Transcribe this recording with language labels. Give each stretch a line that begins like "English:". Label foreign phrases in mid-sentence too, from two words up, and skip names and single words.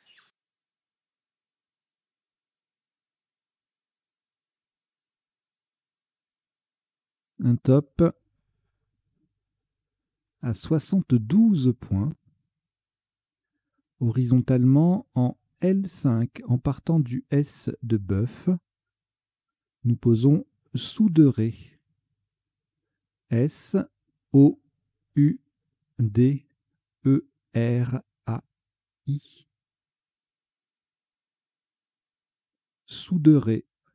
French: Un top à 72 points. Horizontalement en L5, en partant du S de bœuf, nous posons Souderé. S O U D E R A I. Souderé.